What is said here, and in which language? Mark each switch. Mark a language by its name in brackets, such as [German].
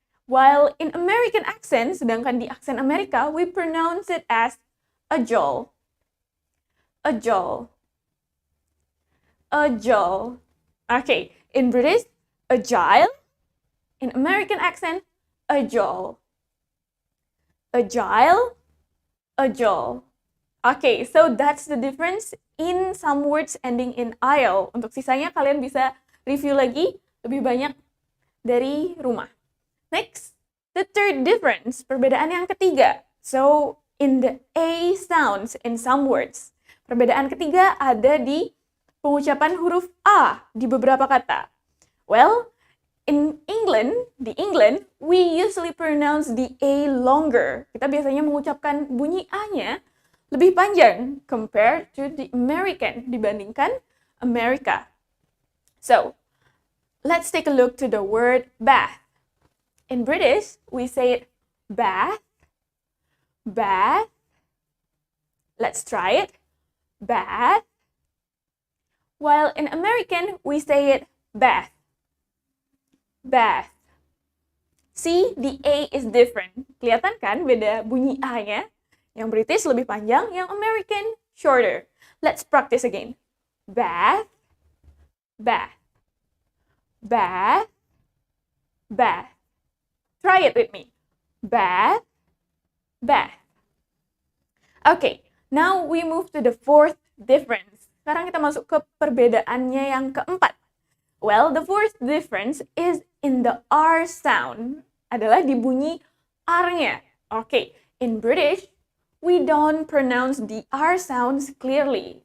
[English] While in American accent, [Indonesian] sedangkan di aksen Amerika, [English] we pronounce it as agile. Agile. Agile. Okay, in British, agile. In American accent, agile. Agile. Agile. Okay, so that's the difference in some words ending in il. [Indonesian] Untuk sisanya kalian bisa review lagi lebih banyak dari rumah. [English] Next, the third difference, [Indonesian] perbedaan yang ketiga. [English] So, in the A sounds in some words. [Indonesian] Perbedaan ketiga ada di pengucapan huruf A di beberapa kata. [English] Well, in England, [Indonesian] di England, [English] we usually pronounce the A longer. [Indonesian] Kita biasanya mengucapkan bunyi A-nya lebih panjang [English] compared to the American, [Indonesian] dibandingkan Amerika. [English] So, let's take a look to the word bath. In British, we say it bath, bath. Let's try it. Bath. While in American, we say it bath. Bath. See, the A is different. [Indonesian] Kelihatan kan beda bunyi A-nya? Yang British lebih panjang, yang American [English] shorter. Let's practice again. Bath, bath, bath, bath. Try it with me. Bath, bath. Okay, now we move to the fourth difference. [Indonesian] Sekarang kita masuk ke perbedaannya yang keempat. [English] Well, the fourth difference is in the R sound. [Indonesian] Adalah di bunyi R-nya. [English] Okay, in British, we don't pronounce the R sounds clearly.